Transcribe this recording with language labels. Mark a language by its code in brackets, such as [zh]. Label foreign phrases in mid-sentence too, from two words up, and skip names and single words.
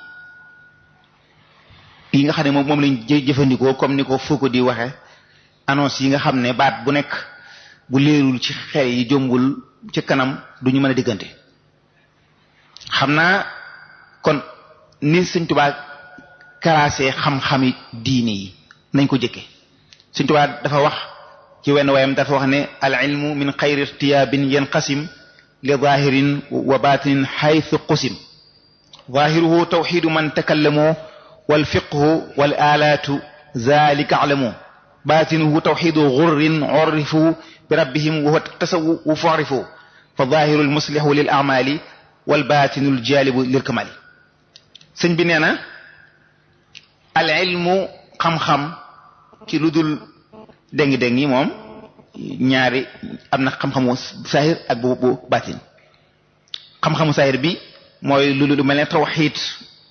[wo] nga xam ne moom lañ jëfandikoo comme ni ko Foucault di waxe annonce yi nga xam ne baat bu nekk bu leerul ci xel yi jombul ci kanam duñu mën a diggante xam naa kon ni Sëriñ Tuubaa karaase xam-xami diine yi nañ ko jëkke Sëriñ Tuubaa dafa wax ci wenn wayam dafa wax ne [ar] العلم من غير ارتياب ينقسم لظاهر وباطن حيث قسم ظاهره توحيد من تكلم والفقه والآلات ذلك علم باطنه توحيد غر عرفوا بربهم وهو تصوف عارف فالظاهر المصلح للأعمال والباطن الجالب للكمال [wo] sëñ bi nee na [ar] العلم [wo] xam-xam ci lu dul déng-déng yi moom ñaari am na xam-xamu saahir ak bu baatin xam-xamu saahir bi mooy lu mel ne tawxiid gi